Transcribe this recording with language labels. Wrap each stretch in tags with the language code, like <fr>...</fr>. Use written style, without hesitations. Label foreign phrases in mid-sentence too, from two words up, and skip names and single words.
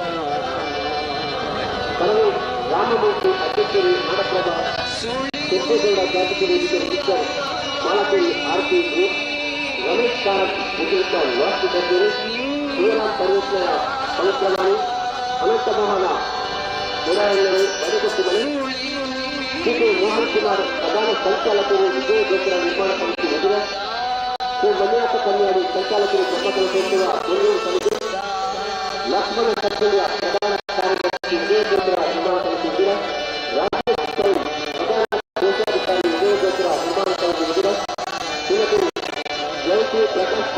<kn>ಕರವೇ ರಾಮಮೂರ್ತಿ ಅಧ್ಯಕ್ಷರು ನಾಡಪ್ರಭಾ ಕೆಂಪೇಗೌಡ ಶಾಸಕರು ಮಿಸ್ಟರ್ ಮಾಲಕೇರಿ ಆರ್ತಿ ಗ್ರೂಪ್ ರಮೇಶ್ ಕಾರತ್ ಮುಖ್ಯಸ್ಥ ವಾಸ್ತು ತಜ್ಞರು ಶಿವರಾಮ್ ಪರ್ವೇಶ್ವರ ಪವಿತ್ರವಾಣಿ ಅನಂತಮೋಹನ ಮುರಾಯಣ್ಣರು ಬಡಕಟ್ಟು ಮನೆ ಶ್ರೀ ಮೋಹನ್ ಕುಮಾರ್ ಪ್ರಧಾನ ಸಂಚಾಲಕರು ವಿಜಯ ಗೋಪುರ ನಿರ್ಮಾಣ ಸಮಿತಿ ಮಧುರ ಶ್ರೀ ಮನ್ಯಾಸ ಕನ್ಯಾಡಿ ಸಂಚಾಲಕರು ಬ್ರಹ್ಮಕಲ ಕ್ಷೇತ್ರದ ಬೆಂಗಳೂರು ಸಮಿತಿ ಲಕ್ಷ್ಮಣ ಕಟ್ಟಳ್ಳಿಯ ಪ್ರಧಾನ ಕಾರ್ಯದರ್ಶಿ ವಿಜಯ ಗೋಪುರ ನಿರ್ಮಾಣ ಸಮಿತಿ ಮಧುರ ರಾಜೇಶ್ ಕೌಲ್ ಪ್ರಧಾನ ಕೋಶಾಧಿಕಾರಿ ವಿಜಯ ಗೋಪುರ ನಿರ್ಮಾಣ ಸಮಿತಿ ಮಧುರ ಶ್ರೀಮತಿ ಜಯಶ್ರೀ ಪ್ರಕಾಶ್</kn>